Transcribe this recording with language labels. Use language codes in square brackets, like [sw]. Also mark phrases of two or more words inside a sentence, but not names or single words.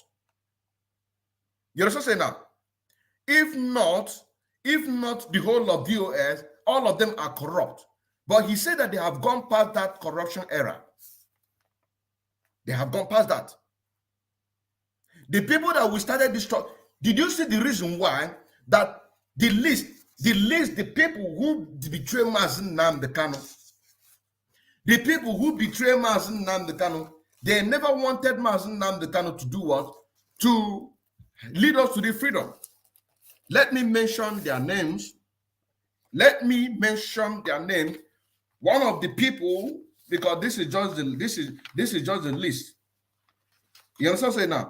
[en] You understand what I'm saying now? If not the whole of DOS, all of them are corrupt. But he said that they have gone past that corruption era. They have gone past that. The people that we started this talk, did you see the reason why that the people who betray Mazi Nnamdi Kanu, the people who betray Mazi Nnamdi Kanu, they never wanted Mazi Nnamdi Kanu to do what? To lead us to the freedom. Let me mention their names. One of the people, because this is just the list. You understand what I'm saying now?